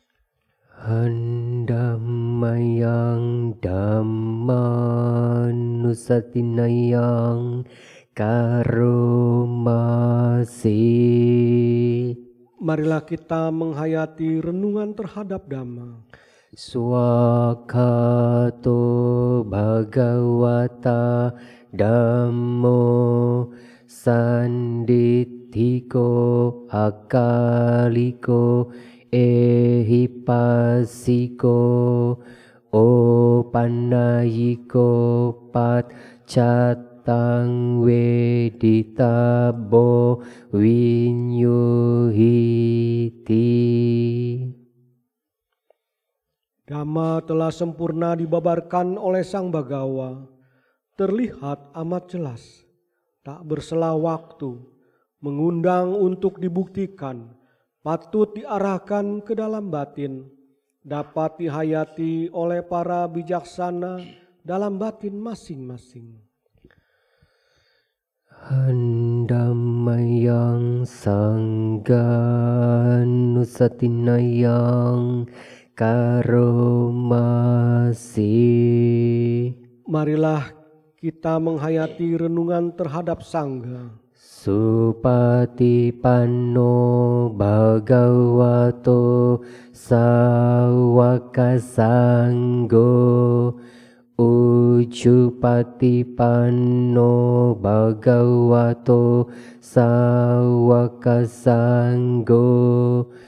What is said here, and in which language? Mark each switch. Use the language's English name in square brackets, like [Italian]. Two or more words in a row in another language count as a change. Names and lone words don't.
[Pali] Handamayang dhammanusatinayang karomasi. [Indonesian] Marilah kita menghayati renungan terhadap Dhamma. [Pali] Swakato bhagavata dhammo sanditthiko akaliko ehipasiko opannayiko paccatang weditabo vinyuhiti. [Indonesian] Dhamma telah sempurna dibabarkan oleh Sang Bhagawa, terlihat amat jelas, tak bersela waktu, mengundang untuk dibuktikan, patut diarahkan ke dalam batin, dapat dihayati oleh para bijaksana dalam batin masing-masing. [Pali] Handamayang sangganusatinayang karomasi. [Indonesian] Marilah kita menghayati renungan terhadap Sangga. [Pali] Supatipanno bhagavato sawaka sanggo Ujupatipanno bhagavato sawaka sanggo